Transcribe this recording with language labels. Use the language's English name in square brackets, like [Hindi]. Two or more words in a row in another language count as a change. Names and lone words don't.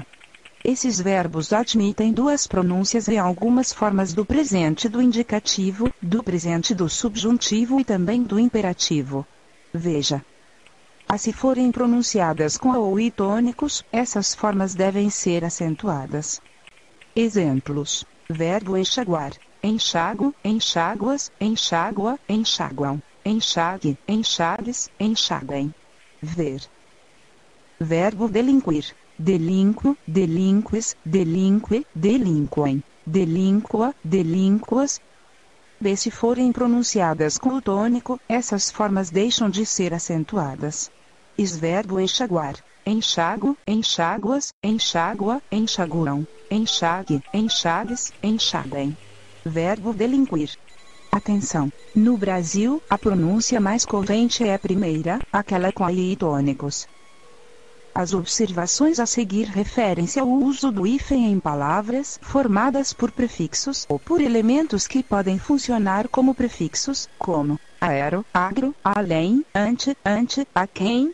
[Portuguese] Esses verbos admitem duas pronúncias e algumas formas do presente do indicativo, do presente do subjuntivo e também do imperativo. Veja. Se forem pronunciadas com A ou I tônicos, essas formas devem ser acentuadas. Exemplos. Verbo enxaguar. Enxago, enxáguas, enxágua, enxaguam. Enxague, enxagues, enxaguem. Ver. Verbo delinquir. Delinquo, delinques, delinque, delinquem. Delinqua, delinquas. B. Se forem pronunciadas com o tônico, essas formas deixam de ser acentuadas. Verbo enxaguar. Enxago, enxáguas, enxágua, enxaguam. Enxague, enxagues, enxaguem. Verbo delinquir. Atenção! No Brasil, a pronúncia mais corrente é a primeira, aquela com I tônicos. As observações a seguir referem-se ao uso do hífen em palavras formadas por prefixos ou por elementos que podem funcionar como prefixos, como aero, agro, além, ante, a quem.